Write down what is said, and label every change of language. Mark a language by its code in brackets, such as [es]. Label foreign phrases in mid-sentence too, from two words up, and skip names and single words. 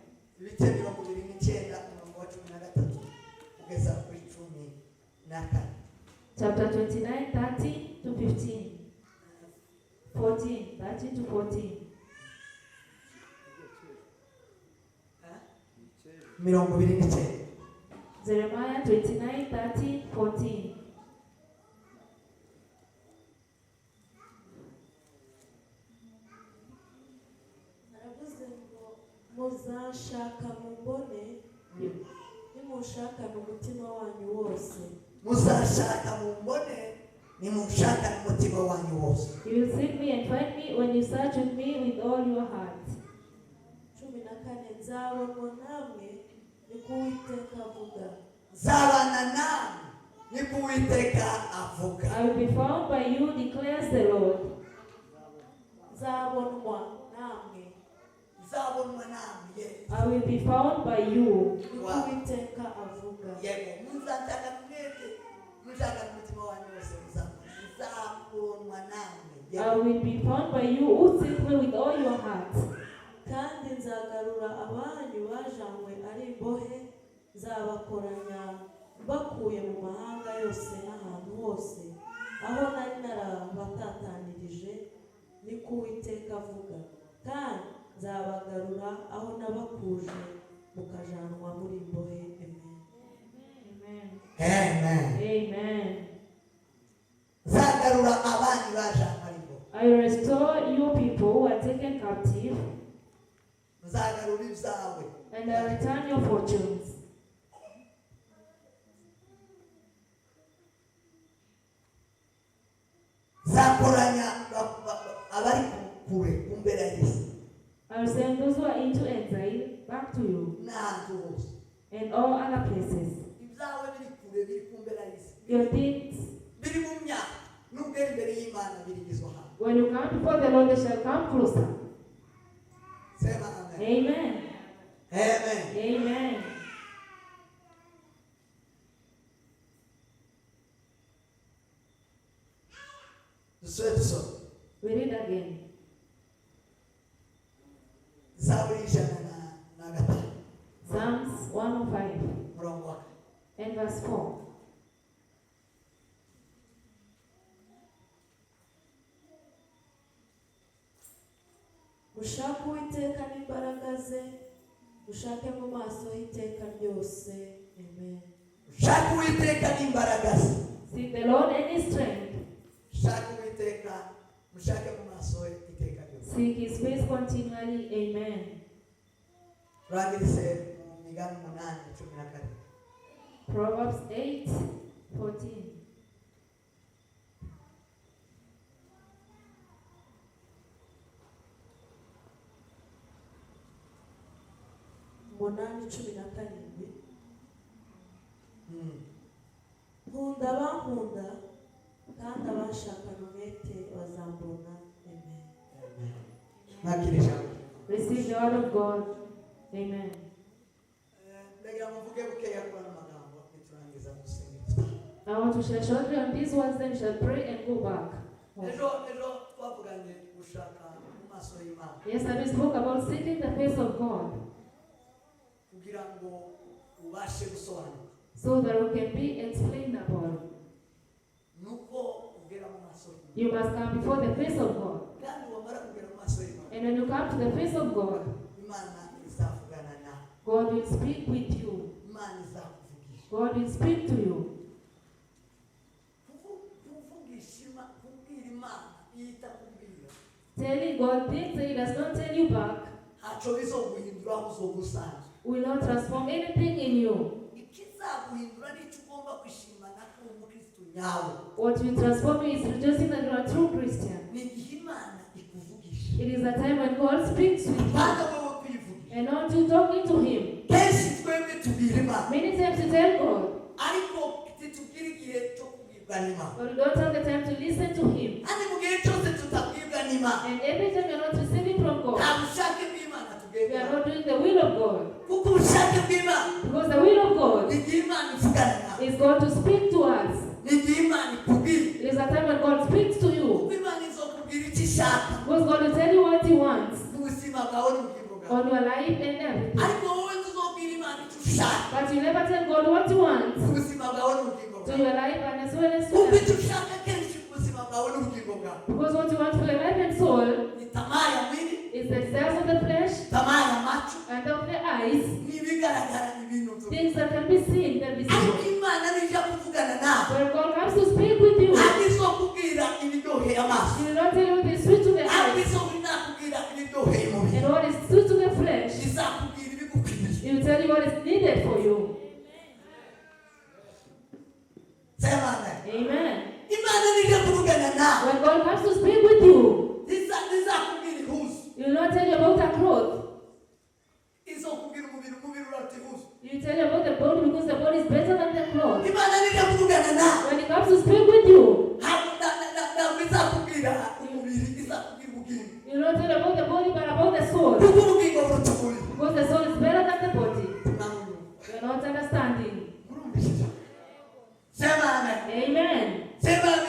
[en] Chapter 29, 30 to 15. 14, 30 to 14. Jeremiah 29, 30, 14. [rw] Muzashaka mumbone nimushaka n'umutima wanyu wose. Muzashaka mumbone nimushaka n'umutima wanyu wose. [en] You will seek me and find me when you search with me with all your heart. [rw] 14 nzabonwa namwe niko Uwiteka avuga. Zabana namwe niko Uwiteka avuga. [en] I will be found by you, declares the Lord. [rw] Nzabonwa namwe. [en] I will be found by you. I will be found by you who seek me with all your heart. [rw] Kandi nzagarura abanyu bajanywe ari imbohe, nzabakoranya bakuye mu mahanga yose n'ahantu hose aho nari narabatatanirije, niko Uwiteka avuga. Kandi nzabagarura aho nabakuje mukajanwa muri imbohe. Amen. Amen. Zagarura abanyu bajanywe ari imbohe. [en] I will restore you people who are taken captive. [rw] Zagarura ibyawe. [en] And I will return your fortunes. [rw] Zakoranya abari kure kumbera Yesu. [en] I will send those who are into exile back to you. and all other places. [rw] ibyawe biri kure biri kumbera y'isi [en] Your things, [rw] biri mu myaka n'ubwenge imbere y'Imana birigizwa hano. [en] when you come before the Lord, they shall come closer. [sw] Sema amen. Amen. Amen. Amen. [rw] Dusome. [en] We read again. [rw] Zaburi ijana na gatanu [en] Psalms 105 [rw] murongo wa [en] and verse 4. [rw] mushake uwiteka n'imbaraga ze, mushake mu maso h'iteka ryose. Amen. Shaka Uwiteka n'imbaraga ze. [en] Seek the Lord and his strength. [rw] Shaka Uwiteka mushake mu maso he iteka ryose. [en] Seek his face continually. Amen. [rw] Turangirize mu migani 8:14. [en] Proverbs 8:14. [rw] Umunani 17. Nkunda abankunda, kandi abashakana umwete bazambona. Amen. Nakirisha. [en] Receive the word of God. Amen. [rw] Ndagira muvuge bukeya kuri amagambo niturangiza gusenga. [en] I want to share shortly on these words, then we shall pray and go back. [rw] Ejo twavuganye gushaka mu maso y'Imana. [en] Yesterday we spoke about seeking the face of God [rw] Kugira ngo ubashe gusobanura. [en] so that we can be explainable. [rw] Nuko ugera mu maso y'Imana. [en] You must come before the face of God. [rw] Kandi wamara kugera mu maso y'Imana. [en] And when you come to the face of God, [rw] Imana izavugana nawe. [en] God will speak with you. [rw] Imana izakuvugisha. [en] God will speak to you. [rw] Kuvugisha kubwira Imana itakubwira. [en] Telling God things that He does not tell you back [rw] Haco bizoguhindura uzogusanzwe. [en] will not transform anything in you. [rw] Ikizaguhindura nicyo ugomba kwishimana ko umukristo nyawe. [en] What will transform you is rejoicing that you are a true Christian. [rw] Ni igihe Imana ikuvugisha. [en] It is a time when God speaks with you [rw] Bana wowe kwivugisha. [en] and not you talking to Him. [rw] Kenshi twebwe tubwira Imana. [en] Many times you tell God, [rw] Ariko titubwira igihe cyo kubwirwa n'Imana. [en] but you don't have the time to listen to Him. [rw] Kandi mu gihe cyose tutabwirwa n'Imana. [en] And every time you are not receiving from [rw] Nta [en] God, [rw] bushake bw'Imana [en] you are [rw] tubwirwa. [en] not doing the will of God. [rw] Kuko ubushake bw'Imana [en] Because the will of God [rw] ni igihe Imana ivugana nawe. [en] is God to speak to us. [rw] Ni igihe Imana ikubwira. [en] It is a time when God speaks to you. [rw] Kuko Imana izokubwira icyo ishaka. [en] Because God will tell you what He wants [rw] Mu buzima bwawe n'ubugingo bwawe. [en] on your life and everything. [rw] Ariko wowe ntuzobwira Imana icyo ushaka. [en] But you never tell God what you want [rw] Mu buzima bwawe n'ubugingo [en] to [rw] bwawe. [en] your life and as well as to [rw] Kuko icyo [en] everything. [rw] ushaka kenshi mu buzima bwawe n'ubugingo bwawe. [en] Because what you want for your life and soul [sw] Ni tamaa ya mwili, [en] is the desires of the flesh [sw] tamaa ya macho, [en] and of the eyes, [rw] n'ibigaragara n'ibintu byo. [en] things that can be seen, can be [rw] Ariko [en] seen. [rw] Imana nija kuvugana nawe. [en] When God comes to speak with you, [rw] Ntabwo izokubwira ibiryoheye amaso. [en] He will not tell you what is sweet to the [rw] Ntabwo [en] eyes [rw] izokubwira ibiryoheye umubiri. [en] and what is sweet to the flesh. [rw] Izakubwira ibigukwiriye. [en] He will tell you what is needed for you. [sw] Sema amen. Amen. [rw] Imana nija kuvugana nawe. [en] When God comes to speak with you, [rw] Izakubwira ihuzu. [en] He will not tell you about a cloth. [rw] Izokubwira umubiri, umubiri urata ihuzu. [en] He will tell you about the body because the body is better than the cloth. [rw] Imana nija kuvugana nawe. [en] When He comes to speak with you, [rw] Ntabwo izakubwira umubiri, izakubwira ubugingo. [en] He will not tell you about the body but about the soul. [rw] Kuko ubugingo buruta umubiri. [en] Because the soul is better than the body. [rw] Namwe [en] You are not understanding. [rw] murumvishije. [sw] Sema amen. [rw] Amen. [sw] Sema amen.